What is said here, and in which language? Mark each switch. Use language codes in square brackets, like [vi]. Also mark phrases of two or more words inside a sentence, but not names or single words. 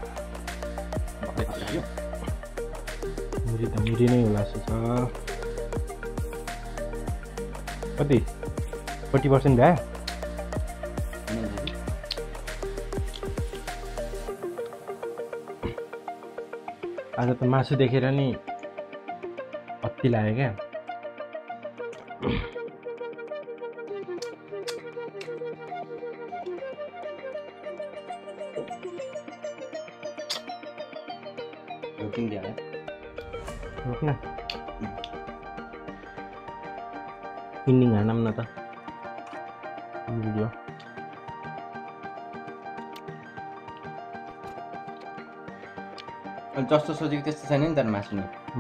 [ne] मुरी नै होला जस्तो छ कति 40% भ्या आज त मासु देखेर नि अति लाग्यो क्या Rokin dia ya. रोक्न इन्डिङ हानौँ न त भिडियो जस्तो सोचेको त्यस्तो छैन नि त मासु नि